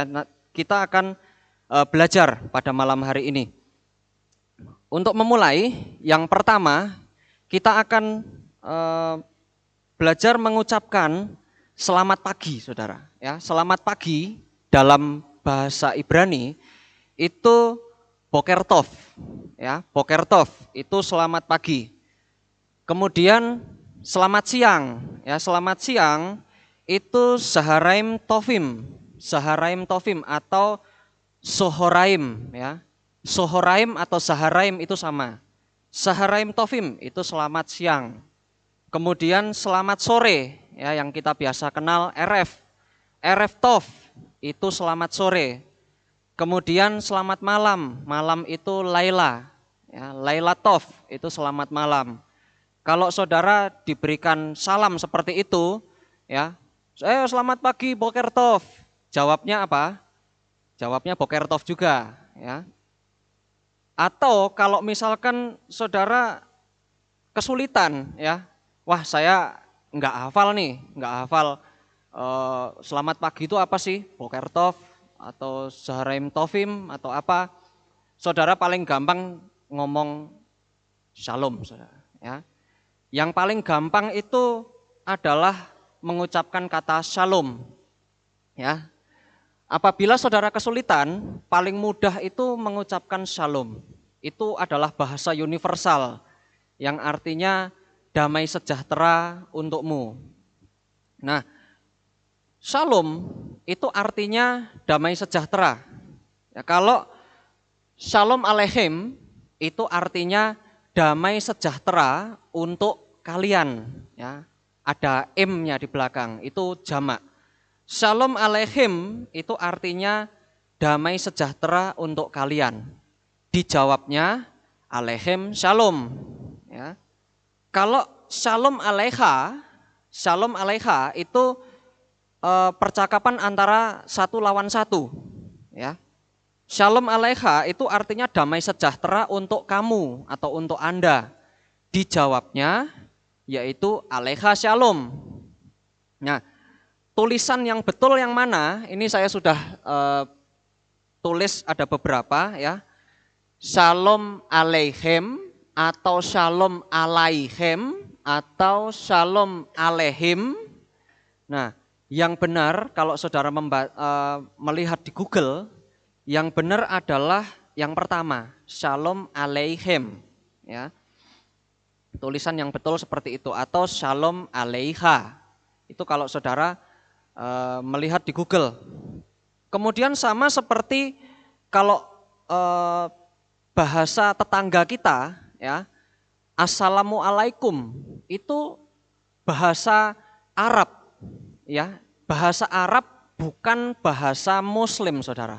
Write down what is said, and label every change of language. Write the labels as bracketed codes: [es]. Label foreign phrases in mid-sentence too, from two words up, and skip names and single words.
[id] Nah, kita akan belajar pada malam hari ini. Untuk memulai, yang pertama kita akan belajar mengucapkan selamat pagi, saudara. Ya, selamat pagi dalam bahasa Ibrani itu [he] בוקר טוב, [id] ya, [he] בוקר טוב [id] itu selamat pagi. Kemudian selamat siang, ya, selamat siang itu [he] צהריים טובים [id] atau sohoraim, ya. Sohoraim atau saharaim itu sama. [he] צהריים טובים [id] itu selamat siang. Kemudian selamat sore, ya, yang kita biasa kenal [he] ערב טוב [id] itu selamat sore. Kemudian selamat malam, malam itu Laila, ya, [he] לילה טוב [id] itu selamat malam. Kalau saudara diberikan salam seperti itu, ya, selamat pagi [he] בוקר טוב, [id] jawabnya apa? Jawabnya [he] בוקר טוב [id] juga, ya. Atau kalau misalkan saudara kesulitan, ya, wah saya nggak hafal nih, nggak hafal selamat pagi itu apa sih? [he] בוקר טוב [id] atau [he] צהריים טובים [id] atau apa? Saudara paling gampang ngomong shalom, saudara. Ya. Yang paling gampang itu adalah mengucapkan kata shalom. Ya. Apabila saudara kesulitan, paling mudah itu mengucapkan shalom. Itu adalah bahasa universal yang artinya damai sejahtera untukmu. Nah, shalom itu artinya damai sejahtera. Ya, kalau [he] שלום עליכם [id] itu artinya damai sejahtera untuk kalian. Ya, ada M-nya di belakang, itu jamak. [he] שלום עליכם [id] itu artinya damai sejahtera untuk kalian. Dijawabnya [he] עליכם שלום. [id] Ya. Kalau [he] שלום עליך [id] itu percakapan antara satu lawan satu. Ya. [he] שלום עליך [id] itu artinya damai sejahtera untuk kamu atau untuk Anda. Dijawabnya yaitu [he] עליך שלום. [id] Nah, tulisan yang betul yang mana? Ini saya sudah tulis ada beberapa, ya. [he] שלום עליכם atau שלום עליכם atau שלום עליהם. [id] Nah, yang benar kalau saudara melihat di Google, yang benar adalah yang pertama, [he] שלום עליכם, [id] ya. Tulisan yang betul seperti itu, atau [he] שלום עליך. [id] Itu kalau saudara melihat di Google. Kemudian sama seperti kalau bahasa tetangga kita, ya, assalamualaikum itu bahasa Arab, ya, bahasa Arab bukan bahasa Muslim, saudara.